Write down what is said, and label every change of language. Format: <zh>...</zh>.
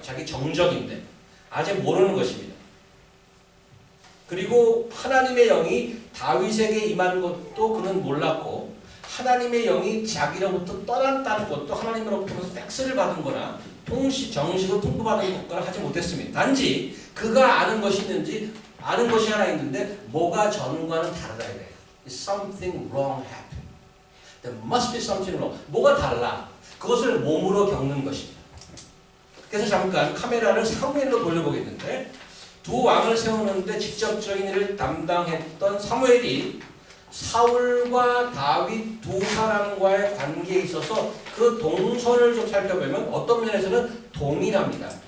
<ko>자기 정적인데 아직 모르는 것입니다. 그리고 하나님의 영이 다윗에게 임한 것도 그는 몰랐고 하나님의 영이 자기로부터 떠났다는 것도 하나님으로부터 팩스를 받은 거나 정식으로 통보받은 것과는 하지 못했습니다. 단지 그가 아는 것이 있는지 아는 것이 하나 있는데 뭐가 전과는 다르다 이래요.</ko> <en>Something wrong happened. There must be something wrong.</en> <ko>뭐가 달라. 그것을 몸으로 겪는 것입니다. 그래서 잠깐 카메라를 사무엘로 돌려보겠는데 두 왕을 세우는데 직접적인 일을 담당했던 사무엘이 사울과 다윗 두 사람과의 관계에 있어서 그 동선을 좀 살펴보면 어떤 면에서는 동일합니다.</ko>